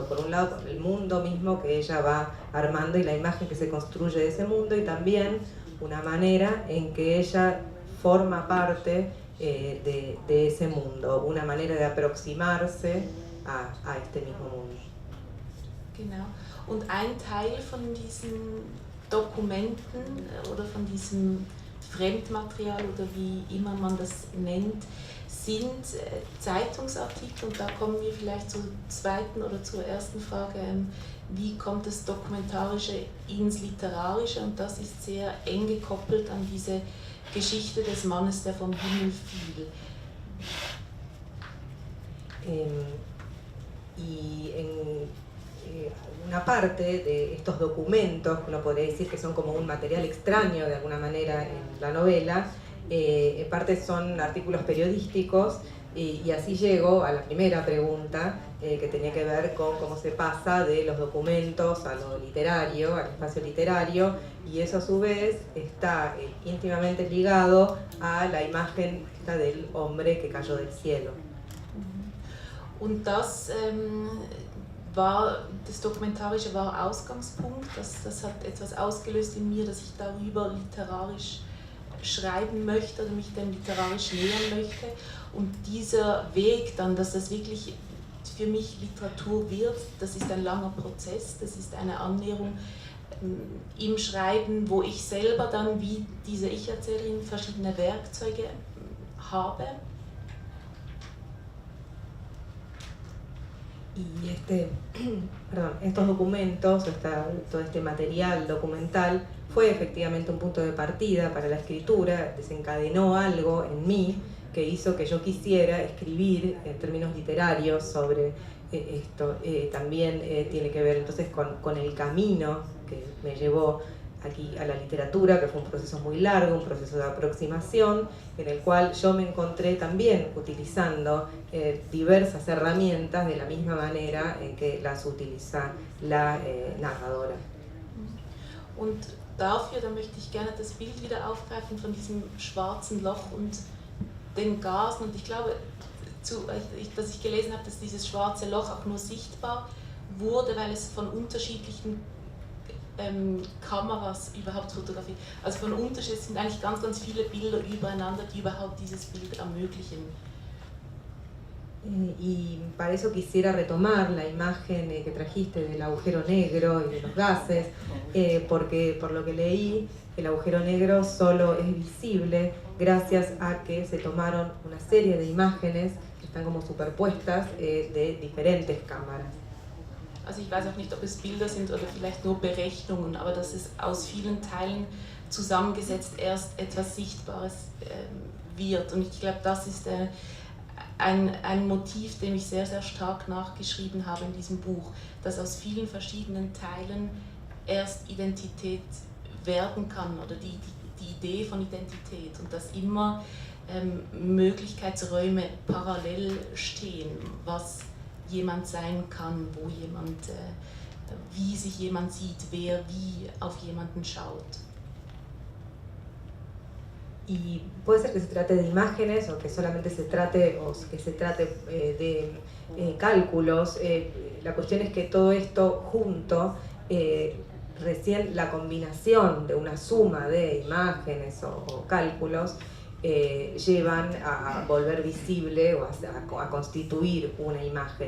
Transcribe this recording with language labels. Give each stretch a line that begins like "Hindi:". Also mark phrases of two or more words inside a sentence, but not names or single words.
Spanish: Por un lado, con el mundo mismo que ella va armando y la imagen que se construye de ese mundo, y también una manera en que ella forma parte de ese mundo, una manera de aproximarse a este mismo mundo.
German: Genau. Und ein Teil von diesen Dokumenten oder von diesem Fremdmaterial oder wie immer man das nennt, sind Zeitungsartikel, und da kommen wir vielleicht zur zweiten oder zur ersten Frage, wie kommt das Dokumentarische ins Literarische, und das ist sehr eng gekoppelt an diese Geschichte des Mannes, der vom Himmel fiel.
Spanish: Y en una parte de estos documentos, uno podría decir que son como un material extraño de alguna manera en la novela, en parte son artículos periodísticos, y así llego a la primera pregunta que tenía que ver con cómo se pasa de los documentos a lo literario, al espacio literario, y eso a su vez está íntimamente ligado a la imagen del hombre que cayó del cielo.
German: Und das Dokumentarische war Ausgangspunkt, das hat etwas ausgelöst in mir, dass ich darüber literarisch schreiben möchte oder mich dem literarisch nähern möchte. Und dieser Weg dann, dass das wirklich für mich Literatur wird, das ist ein langer Prozess, das ist eine Annäherung im Schreiben, wo ich selber dann wie diese Ich-Erzählerin verschiedene Werkzeuge habe.
Spanish: Y estos documentos, todo este material documental fue efectivamente un punto de partida para la escritura, desencadenó algo en mí que hizo que yo quisiera escribir en términos literarios sobre esto. También tiene que ver entonces con el camino que me llevó aquí a la literatura, que fue un proceso muy largo, un proceso de aproximación, en el cual yo me encontré también utilizando diversas herramientas de la misma manera en que las utiliza la narradora.
German: Und dafür, da möchte ich gerne das Bild wieder aufgreifen von diesem schwarzen Loch und den Gasen. Und ich glaube, dass ich gelesen habe, dass dieses schwarze Loch auch nur sichtbar wurde, weil es von unterschiedlichen Kameras überhaupt fotografiert. Also von unterschiedlichen, es sind eigentlich ganz, ganz viele Bilder übereinander, die überhaupt dieses Bild ermöglichen.
Spanish: Y para eso quisiera retomar la imagen que trajiste del agujero negro y de los gases, porque por lo que leí, el agujero negro solo es visible gracias a que se tomaron una serie de imágenes que están como superpuestas de diferentes cámaras.
German: Also ich weiß auch nicht, ob es Bilder sind oder vielleicht nur Berechnungen, aber dass es aus vielen Teilen zusammengesetzt erst etwas Sichtbares wird. Und ich glaube, das ist ein Motiv, dem ich sehr, sehr stark nachgeschrieben habe in diesem Buch, dass aus vielen verschiedenen Teilen erst Identität werden kann oder die Idee von Identität, und dass immer Möglichkeitsräume parallel stehen, was jemand sein kann, wo jemand, wie sich jemand sieht, wer wie auf jemanden schaut.
Spanish: Y puede ser que se trate de imágenes o que solamente se trate, de cálculos. La cuestión es que todo esto junto, recién la combinación de una suma de imágenes o cálculos llevan a volver visible o a constituir una imagen.